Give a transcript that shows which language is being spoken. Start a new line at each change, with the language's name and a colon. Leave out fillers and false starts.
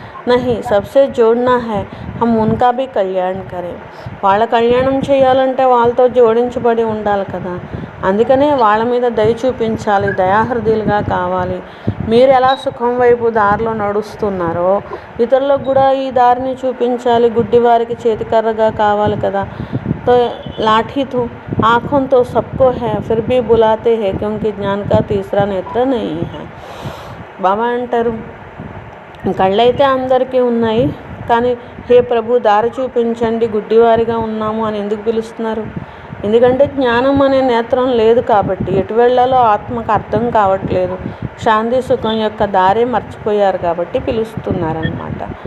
Hindi: నహీ, Sabse జోడ్నా high, హమ్ ఉన్కా భీ కళ్యాణ్ కరే.
Telugu: వాళ్ళ కళ్యాణం చేయాలంటే వాళ్ళతో జోడించబడి ఉండాలి కదా. అందుకనే వాళ్ళ మీద దయ చూపించాలి, దయాహృదయులుగా కావాలి. మీరు ఎలా సుఖం వైపు దారిలో నడుస్తున్నారో ఇతరులకు కూడా ఈ దారిని చూపించాలి. గుడ్డివారికి చేతికర్రగా కావాలి కదా.
Hindi: तो लाठी तो आँखों तो सबको है, फिर भी बुलाते हैं क्योंकि ज्ञान का तीसरा नेत्र नहीं है.
Telugu: బాబా అంటారు, కళ్ళైతే అందరికీ ఉన్నాయి, కానీ హే ప్రభు దారి చూపించండి, గుడ్డివారిగా ఉన్నాము అని ఎందుకు పిలుస్తున్నారు? ఎందుకంటే జ్ఞానం అనే నేత్రం లేదు కాబట్టి ఎటు వెళ్ళాలో ఆత్మకు అర్థం కావట్లేదు. శాంతి సుఖం యొక్క దారే మర్చిపోయారు కాబట్టి పిలుస్తున్నారనమాట.